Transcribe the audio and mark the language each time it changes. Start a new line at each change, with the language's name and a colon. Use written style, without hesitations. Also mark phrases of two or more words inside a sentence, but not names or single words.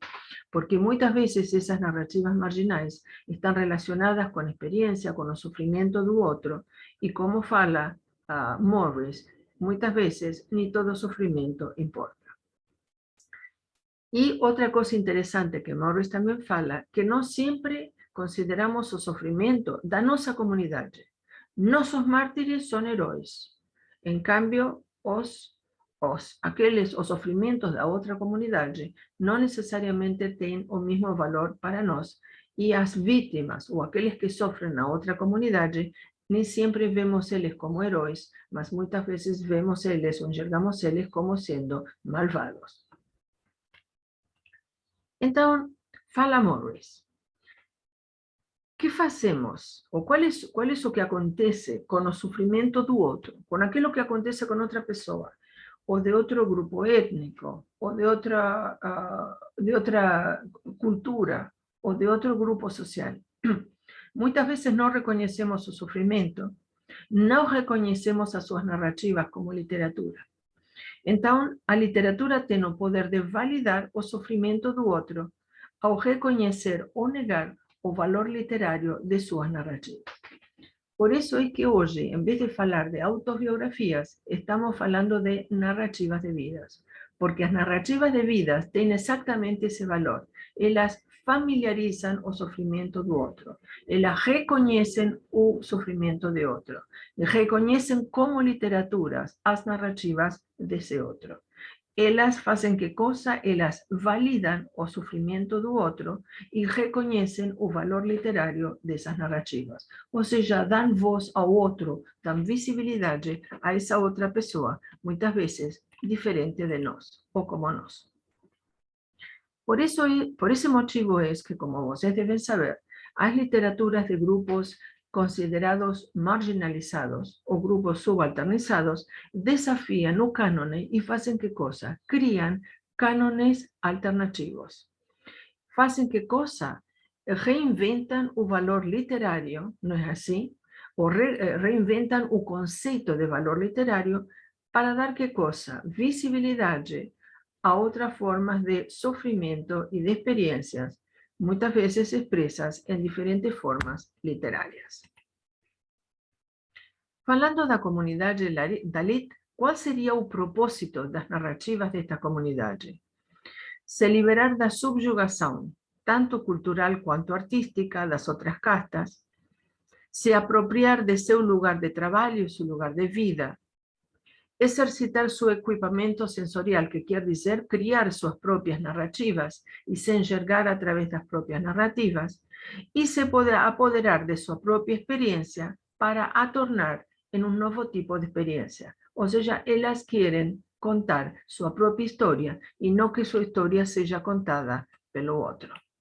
Spanish: Porque muchas veces esas narrativas marginales están relacionadas con experiencia, con el sufrimiento de otro, y como fala Morris, muchas veces ni todo sufrimiento importa. Y otra cosa interesante que Morris también fala, que no siempre consideramos
Portuguese: o sofrimento da nossa comunidade. Nosos mártires son heróis.
Spanish: En cambio,
Portuguese: os sofrimentos da outra comunidade não necessariamente têm o mesmo valor para nós. E as vítimas, ou aqueles que sofrem na outra comunidade, nem sempre vemos eles como heróis, mas muitas vezes vemos eles ou enxergamos eles como sendo malvados. Então, fala Morris.
Spanish: ¿Qué hacemos? ¿O cuál es lo que acontece con el sufrimiento do otro? Con aquello que acontece con otra persona, o de otro grupo étnico, o de otra cultura, o de otro grupo social. Muitas veces no reconocemos su sufrimiento,
Portuguese: não reconhecemos as suas narrativas como literatura. Então, a literatura tem o poder de validar o sofrimento do outro ao reconhecer ou negar o valor literário de suas narrativas.
Spanish: Por eso es que hoy, en vez de falar de autobiografías, estamos falando de narrativas de vidas, porque las narrativas de vidas tienen exactamente ese valor. Ellas familiarizan o sufrimiento de otro, ellas reconocen o sufrimiento de otro, reconocen como literaturas las narrativas de ese otro. Ellas hacen qué cosa? Ellas validan o sufrimiento do otro y reconocen o valor literario de esas narrativas. O sea, dan voz ao outro, dan visibilidade a esa otra pessoa, muchas veces diferente de nós, o como nós. Por ese motivo es que, como vocês deben saber, las literaturas de grupos considerados marginalizados o grupos subalternizados desafían o cánone y hacen qué cosa? Crían cánones alternativos. Hacen qué cosa? Reinventan o valor literario, ¿no es así? O reinventan o concepto de valor literario para dar qué cosa? Visibilidad a otras formas de sufrimiento y de experiencias, muchas veces expresas en diferentes formas literarias.
Portuguese: Falando da comunidade Dalit, ¿cuál sería o propósito das narrativas de esta comunidade? Se liberar da subjugação, tanto cultural quanto artística, das outras castas, se apropriar de seu lugar de trabalho e seu lugar de vida,
Spanish: exercitar su equipamiento sensorial, que quiere decir criar sus propias narrativas y se enxergar a través de las propias narrativas, y se puede apoderar de su propia experiencia para atornar en un nuevo tipo de experiencia. O sea, ellas quieren contar su propia historia y no que su historia sea contada pelo otro.